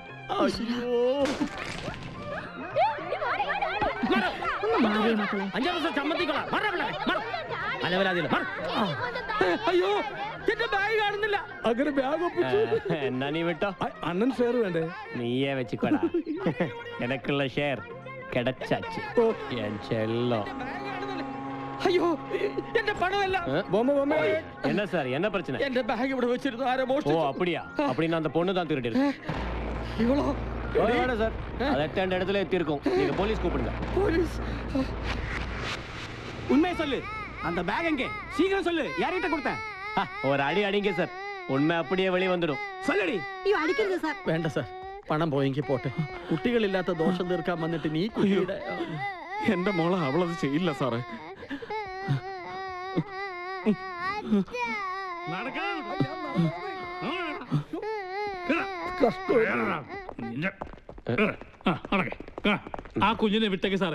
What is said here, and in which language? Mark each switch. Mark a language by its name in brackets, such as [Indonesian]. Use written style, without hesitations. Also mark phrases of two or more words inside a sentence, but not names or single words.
[Malayalam] അയ്യോ, എന്റെ ബാഗ് കാണുന്നില്ല. അങ്ങനെ ബാഗ് ഒപ്പിച്ചു. എന്നാ നീ വിട്ടോ. അണ്ണൻ ഷെയർ വേണ്ടേ? [Tamil] நீயே வெச்சிக்கோடா. எனக்குள்ள ஷேர் கிடைச்சாச்சு. [Malayalam] അയ്യോ, എന്റെ പണമല്ല. [Tamil] என்ன சார், என்ன பிரச்சனை? [Malayalam] എന്റെ ബാഗ് ഇവിടെ വെച്ചിരുന്നു, ആരോ ஓ മോഷ്ടിച്ചു. [Tamil] அப்படியா? அப்படின்னா அந்த பொண்ணு தான் திருடி இருக்கு. [Malayalam] ഇവളോ? [Tamil] வேணாம் சார், அது எட்டாண்ட இடத்துல எத்தி இருக்கும். நீங்க போலீஸ் கூப்பிடுங்க. [Malayalam] പോലീസ്? [Tamil] உண்மையை சொல்லு. அந்த பேக் எங்கே? சீக்கிரம் சொல்லு. யார்கிட்ட கொடுத்த? ஒரு அடி அடிங்க சார், உண்மை அப்படியே வெளியே வந்துடும். சொல்லடி. [Malayalam] അയ്യോ, അടിക്കരുത് സാർ. വേണ്ട സാർ, പണം പോയെങ്കിൽ പോട്ടെ. കുട്ടികളില്ലാത്ത ദോഷം തീർക്കാൻ വന്നിട്ട് നീ കുട്ടിയുടെ. എന്റെ മോളെ അവളത് ചെയ്യില്ല സാറേ. ആ കുഞ്ഞിനെ വിട്ടേക്ക് സാറേ.